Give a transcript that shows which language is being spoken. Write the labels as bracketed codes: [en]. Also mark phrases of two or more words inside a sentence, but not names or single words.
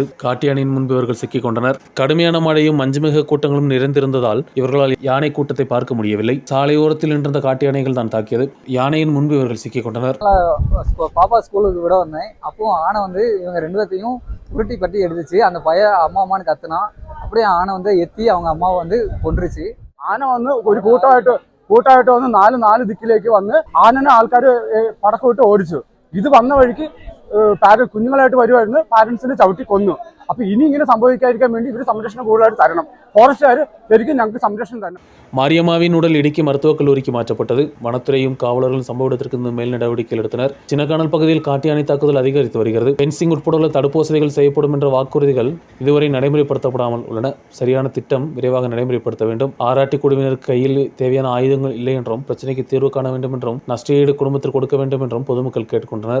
[ta] காட்டு யானையின் முன்பு இவர்கள் சிக்கிக் கொண்டனர். கடுமையான மழையும் மஞ்சுமிக கூட்டங்களும் நிறைந்திருந்ததால் இவர்களால் யானை கூட்டத்தை பார்க்க முடியவில்லை. சாலையோரத்தில் நின்ற காட்டு யானைகள் தான் தாக்கியது. யானையின் முன்பு இவர்கள் சிக்கிக் கொண்டனர். பாப்பா ஸ்கூலுக்கு விட வந்தேன். அப்போ ஆனை இவங்க 2 பேர்த்தையும் உருட்டி பட்டி எடுத்துச்சு. அந்த பையன் அம்மான்னு கத்துனா. அப்படியே ஆனை எத்தி அவங்க அம்மாவை கொன்றுச்சு. [ml] ആന ഒരു കൂട്ടമായിട്ട് വന്ന് നാല് ദിക്കിലേക്ക് വന്ന് ആനനെ ആൾക്കാർ പടക്കമിട്ട് ഓടിച്ചു. ഇത് വന്ന വഴിക്ക് കുഞ്ഞുങ്ങളായിട്ട് വരുമായിരുന്നു. പാരന്റ്സിനെ ചവിട്ടി കൊന്നു. അപ്പൊ ഇനി ഇങ്ങനെ സംഭവിക്കാതിരിക്കാൻ വേണ്ടി ഇവർ സംരക്ഷണം കൂടുതലായിട്ട് തരണം. ഫോറസ്റ്റുകാർ ശരിക്കും ഞങ്ങൾക്ക് സംരക്ഷണം തരണം. [ta] மாரியம்மாவின் உடல் இடுக்கி மருத்துவக் கல்லூரிக்கு மாற்றப்பட்டது. வனத்துறையும் காவலர்களும் சம்பவ இடத்திற்கு மேல் நடவடிக்கைகள் எடுத்தனர். சின்னக்கானல் பகுதியில் காட்டு யானை தாக்குதல் அதிகரித்து வருகிறது. பென்சிங் உட்பட உள்ள தடுப்பு வசதிகள் செய்யப்படும் என்ற வாக்குறுதிகள் இதுவரை நடைமுறைப்படுத்தப்படாமல் உள்ளன. சரியான திட்டம் விரைவாக நடைமுறைப்படுத்த வேண்டும். ஆராட்டி குழுவினருக்கு கையில் தேவையான ஆயுதங்கள் இல்லை என்றும் பிரச்சனைக்கு தீர்வு காண வேண்டும் என்றும் நஷ்டஈடு குடும்பத்திற்கு கொடுக்க வேண்டும் என்றும் பொதுமக்கள் கேட்டுக்கொண்டனர்.